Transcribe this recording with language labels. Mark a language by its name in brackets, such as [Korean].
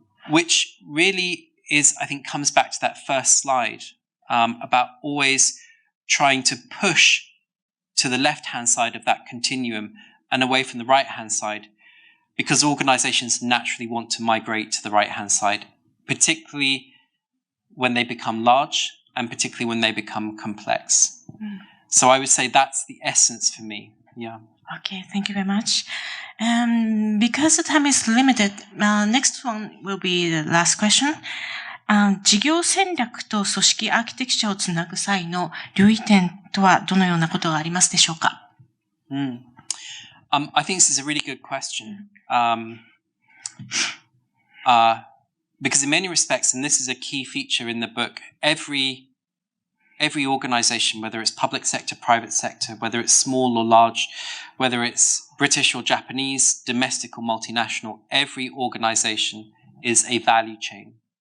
[English] which really is, I think, comes back to that first slide, about always trying to push to the left-hand side of that continuum and away from the right-hand side, because organizations naturally want to migrate to the right-hand side, particularly when they become large and particularly when they become complex. So I would say that's the essence for me. Yeah. Okay, thank you very much. Because the time is limited, next one will be the last question. [Japanese] 事業戦略と組織アーキテクチャをつなぐ際の留意点とはどのようなことがありますでしょうか？ [English] I think this is a really good question. Because in many respects, and this is a key feature in the book, every organization, whether it's public sector, private sector, whether it's small or large, whether it's British or Japanese, domestic or multinational, every organization is a value chain